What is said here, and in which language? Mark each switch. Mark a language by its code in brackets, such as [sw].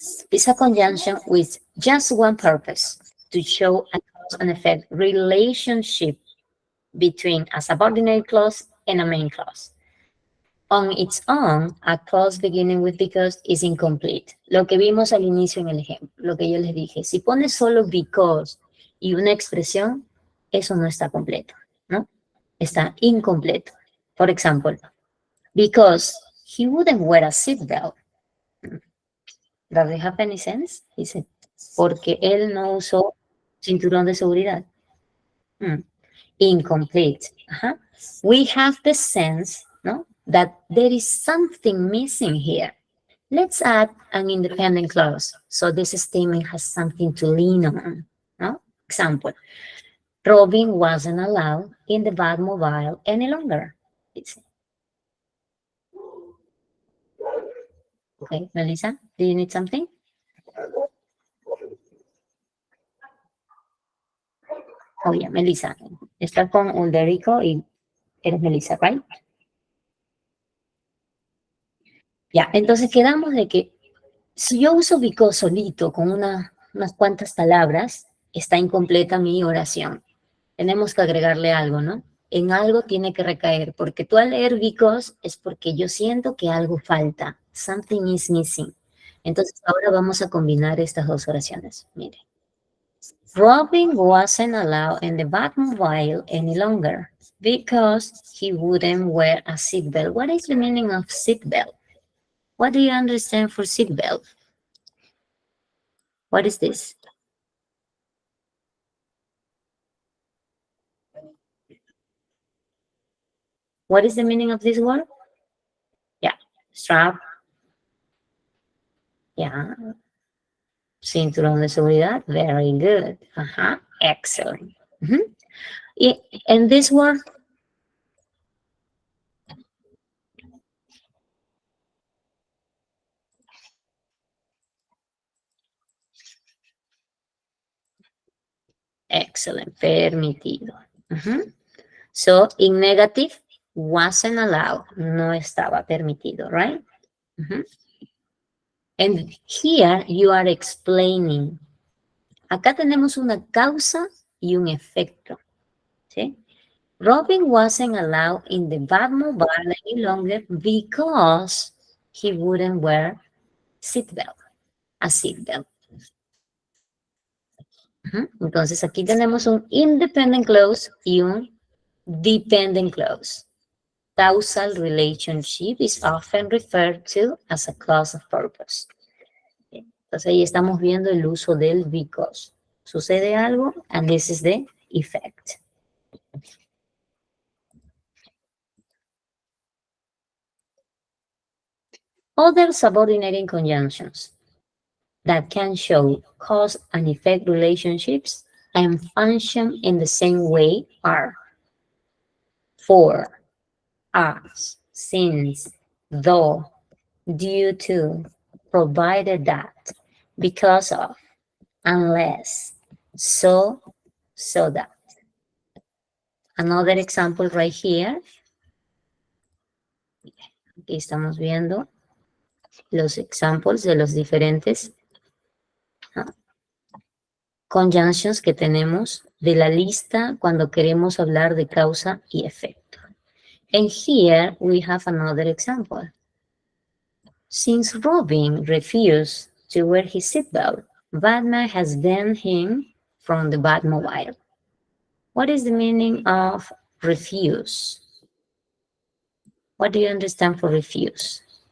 [en] It's a conjunction with just one purpose, to show a cause and effect relationship between a subordinate clause and a main clause. On its own, a clause beginning with because is incomplete. [es] Lo que vimos al inicio en el ejemplo, lo que yo les dije. Si pones solo because y una expresión, eso no está completo, ¿no? Está incompleto. [en] For example, because he wouldn't wear a seatbelt. Does it have any sense? [es] Dice, porque él no usó cinturón de seguridad. [en] Incomplete. Uh-huh. We have the sense, no, that there is something missing here. Let's add an independent clause so this statement has something to lean on. No? Example, Robin wasn't allowed in the Batmobile any longer. Okay, Melissa, do you need something? Oh, yeah, [es] Melissa. Estás con Ulderico y eres Melissa, [en] right? [es] Ya, entonces quedamos de que si yo uso because solito con unas cuantas palabras, está incompleta mi oración. Tenemos que agregarle algo, ¿no? En algo tiene que recaer, porque tú al leer because es porque yo siento que algo falta. [en] Something is missing. [es] Entonces ahora vamos a combinar estas dos oraciones. Mire. [en] Robin wasn't allowed in the Batmobile any longer because he wouldn't wear a seatbelt. What is the meaning of seatbelt? What do you understand for seatbelt? What is this? What is the meaning of this word? Yeah, strap. [es] Yeah, cinturón de seguridad. [en] Very good. Excellent. And this word? Excellent. Permitido. So, in negative, wasn't allowed. [es] No estaba permitido, [en] right? And here you are explaining. [es] Acá tenemos una causa y un efecto. ¿Sí? [en] Robin wasn't allowed in the Batmobile any longer because he wouldn't wear a seatbelt. [es] Entonces aquí tenemos un independent clause y un dependent clause. [en] Causal relationship is often referred to as a clause of purpose. [es] Entonces ahí estamos viendo el uso del because. Sucede algo, [en] and this is the effect. Other subordinating conjunctions that can show cause and effect relationships and function in the same way are for, as, since, though, due to, provided that, because of, unless, so that. Another example right here. [es] Aquí estamos viendo los examples de los diferentes conjunctions que tenemos de la lista cuando queremos hablar de causa y efecto. [en] And here we have another example. Since Robin refused to wear his seatbelt, Batman has banned him from the Batmobile. What is the meaning of refuse? What do you understand for refuse?